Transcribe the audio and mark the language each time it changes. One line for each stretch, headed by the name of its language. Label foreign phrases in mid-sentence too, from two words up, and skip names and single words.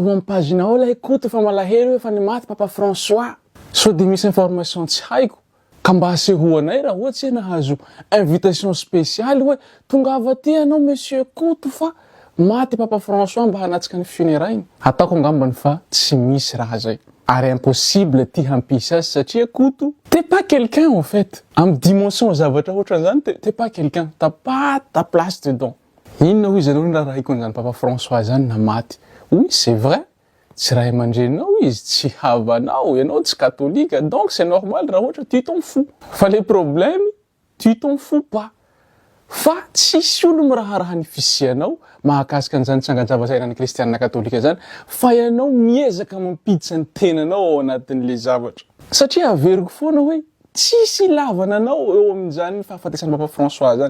Malagasy: amin'ny pagenao la Koto fa malahelo efa ny maty papa François so dia misy information tsy haiko ka mba asehoanay raha ohatsy hoe nahazo
French: invitation spéciale
Malagasy: hoe tonga avy aty anao monsieur Koto fa maty papa François mba hanatsika ny funérailles ataoko angambany fa tsy misy raha zay ary impossible ty hampisy azy satria Koto
French: t'es pas quelqu'un en fait
Malagasy: amin'ny dimension zavatra ohatran'izany
French: t'es pas quelqu'un t'as pas ta place dedans
Malagasy: inona hoy izy anao raha raha ikon'izany papa François zany na maty
French: oui c'est vrai
Malagasy: tsy raha aman-drenao izy tsy havanao ianao tsy katolika
French: donc c'est normal
Malagasy: raha ohatra
French: tu t'en fous
Malagasy: fa
French: le problème tu t'en fous pas
Malagasy: fa tsisy olo miraharaha ny fisianao mahakasika an'izany tsanganjava-tsainan'ny kristianina katolika zany fa ianao miezaka mampiditra ny tenanao ao anatin'le zavatra satria averiko foana hoe tsisy ilavana anao eo amin'izany fahafatesan'ny papa François zany.